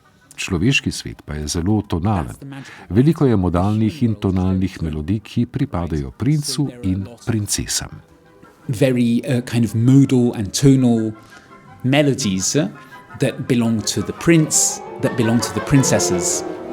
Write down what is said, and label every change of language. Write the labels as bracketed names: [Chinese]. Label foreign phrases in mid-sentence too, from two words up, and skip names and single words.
[Slovenian] Človeški svet pa je zelo tonalen. Veliko je modalnih in tonalnih melodij, ki pripadajo princu in princesam. [English] Very kind of modal and tonal melodies that belong to the prince, that belong to the princesses.